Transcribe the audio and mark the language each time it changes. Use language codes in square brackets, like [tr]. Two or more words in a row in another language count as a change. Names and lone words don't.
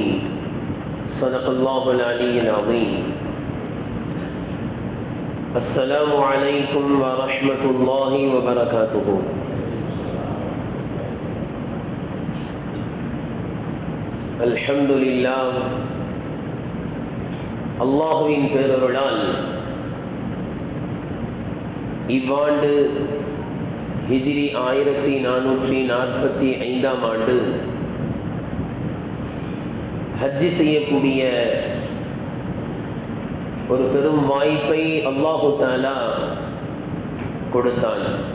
[ar] صدق الله العلي العظيم. السلام عليكم ورحمة الله وبركاته. الحمد لله. [ta] அல்லாஹுவின் பேரருளால் இவ்வாண்டு ஹிஜ்ரி 1445 ஆண்டு ஹஜ்ஜி செய்யக்கூடிய ஒரு பெரும் வாய்ப்பை [ar] الله تعالى [ta] கொடுத்தான்.